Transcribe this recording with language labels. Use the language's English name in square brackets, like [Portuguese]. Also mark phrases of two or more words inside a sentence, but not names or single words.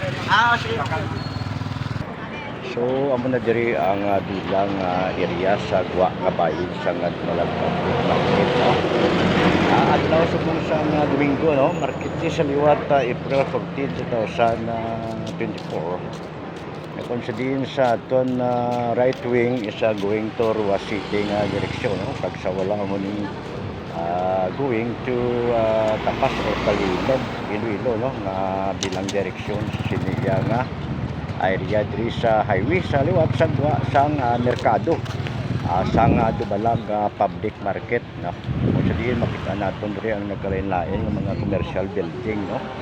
[Hiligaynon] So amo na diri ang bilang area sa Gwa nga bayin sa Dumalag Public Market, no? Adlaw sa Domingo, no? Market sa liwat April 14, 2024. Kung sa din sa aton [English] right wing is going to [Hiligaynon] Ruas City nga direksyon, no? Pag sa wala mo ni [English] going to [Hiligaynon] Tapas o Talilog, Iloilo, no? Nga bilang direksyon siniya nga area diri sa highway sa liwat sa merkado sa Dumalag Public Market, no? Kung sa din makita naton diri ang nagkalain-lain ng mga [English] commercial building, [Hiligaynon] no?